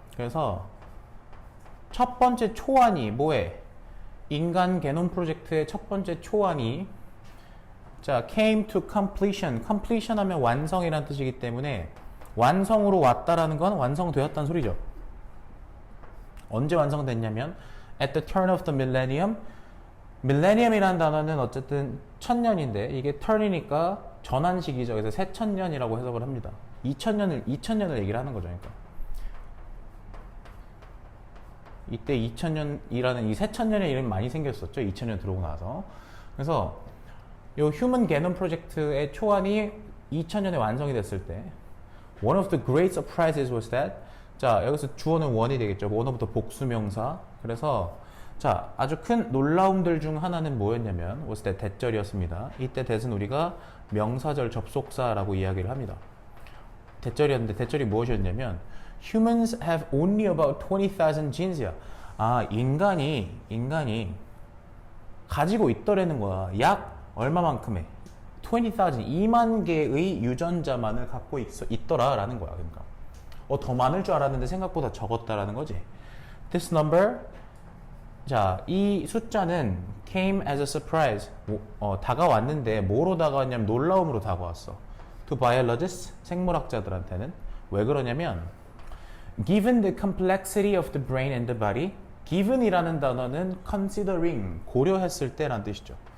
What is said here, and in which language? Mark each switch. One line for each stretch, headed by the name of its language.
Korean: 그래서 첫 번째 초안이 뭐해? 인간 게놈 프로젝트의 첫 번째 초안이 자,
English: came to completion.
Korean: completion 하면 완성이라는 뜻이기 때문에 완성으로 왔다라는 건 완성되었다는 소리죠. 언제 완성됐냐면
English: at the turn of the millennium.
Korean: millennium이라는 단어는 어쨌든 천년인데 이게 turn이니까 전환식이죠. 그래서 새천년이라고 해석을 합니다. 2000년을 얘기를 하는 거죠. 그러니까 이때 2000년이라는 이 새천년의 이름이 많이 생겼었죠. 2000년 들어오고 나서. 그래서 요 휴먼 게놈 프로젝트의 초안이 2000년에 완성이 됐을 때
English: one of the great surprises was that,
Korean: 자, 여기서 주어는 one이 되겠죠.
English: one of the 복수명사.
Korean: 그래서 자, 아주 큰 놀라움들 중 하나는 뭐였냐면
English: was that
Korean: 대절이었습니다. 이때 that은 우리가 명사절 접속사라고 이야기를 합니다. 대절이었는데 대절이 무엇이었냐면
English: Humans have only about 20,000 genes야.
Korean: 아, 인간이 가지고 있더라는 거야. 약 얼마만큼의 20,000, 2만 개의 유전자만을 갖고 있더라라는 거야. 그러니까 더 많을 줄 알았는데 생각보다 적었다라는 거지.
English: This number,
Korean: 자, 이 숫자는
English: came as a surprise.
Korean: 다가왔는데 뭐로 다가왔냐면 놀라움으로 다가왔어.
English: To biologists,
Korean: 생물학자들한테는. 왜 그러냐면
English: given the complexity of the brain and the body, given이라는 단어는 considering,
Korean: 고려했을 때라는 뜻이죠.